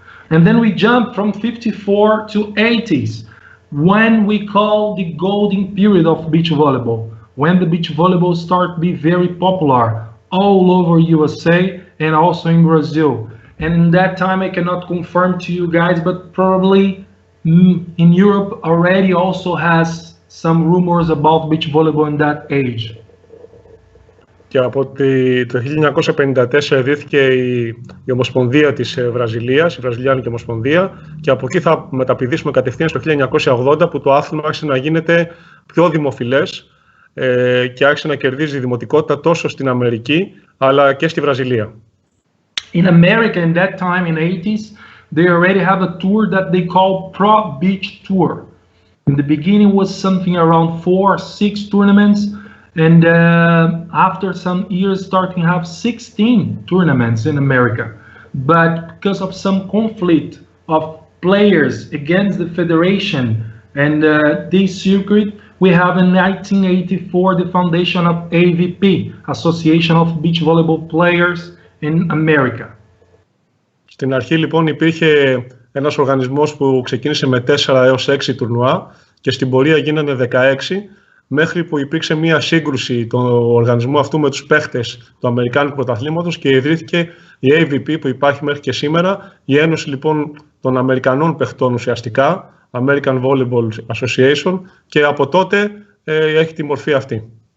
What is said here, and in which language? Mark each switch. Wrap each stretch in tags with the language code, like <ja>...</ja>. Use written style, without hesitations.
<en>And then we jump from 54 to 80s, when we call the golden period of beach volleyball, when the beach volleyball start to be very popular all over USA and also in Brazil. And in that time, I cannot confirm to you guys, but probably in Europe already also has some rumors about beach volleyball in that age.</en> <el>Και από το 1954 ιδρύθηκε η Ομοσπονδία της Βραζιλίας, η Βραζιλιάνικη Ομοσπονδία, και από εκεί θα μεταπηδήσουμε κατευθείαν στο 1980, που το άθλημα άρχισε να γίνεται πιο δημοφιλές και άρχισε να κερδίζει δημοτικότητα τόσο στην Αμερική αλλά και στη Βραζιλία.</el> <en>In America, in that time, in 80s, they already have a tour that they call Pro Beach Tour. In the beginning was something around 4 or 6 tournaments, and after some years starting to have 16 tournaments in America. But because of some conflict of players against the federation and this circuit, we have in 1984 the foundation of AVP, Association of Beach Volleyball Players in America.</en> <el>Στην αρχή λοιπόν υπήρχε ένας οργανισμός που ξεκίνησε με 4 έως 6 τουρνουά και στην πορεία γίνανε 16, μέχρι που υπήρξε μια σύγκρουση του οργανισμού αυτού με τους παίχτες του Αμερικάνικου Πρωταθλήματος και ιδρύθηκε η AVP που υπάρχει μέχρι και σήμερα, η Ένωση λοιπόν των Αμερικανών παιχτών ουσιαστικά, American Volleyball Association, και από τότε έχει τη μορφή αυτή.</el>